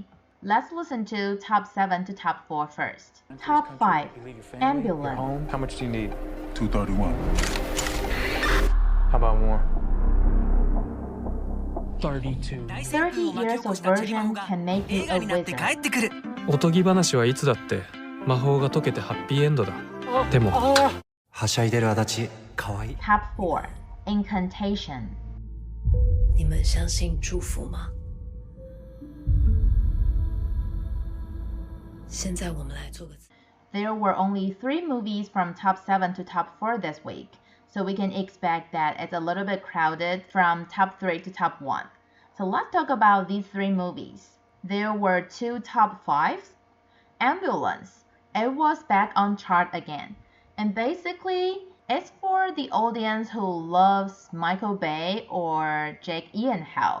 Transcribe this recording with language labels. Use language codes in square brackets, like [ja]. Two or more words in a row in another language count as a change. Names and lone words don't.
[en] Let's listen to Top 7 to Top 4 first. Top 5, Ambulance. How much do you need? 231. How about more? 32. 30 years of virgin can make you a wizard. [ja] おとぎ話はいつだって魔法が解けてハッピーエンドだ。でもはしゃいでる足立、かわいい。 [en] Top 4, Incantation. [zh] 你们相信祝福吗？现在我们来做个。 [en] There were only 3 movies from Top 7 to Top 4 this week, so we can expect that it's a little bit crowded from Top 3 to Top 1. So let's talk about these 3 movies. There were 2 Top 5s. Ambulance. It was back on chart again. And basically, it's for the audience who loves Michael Bay or Jake Gyllenhaal.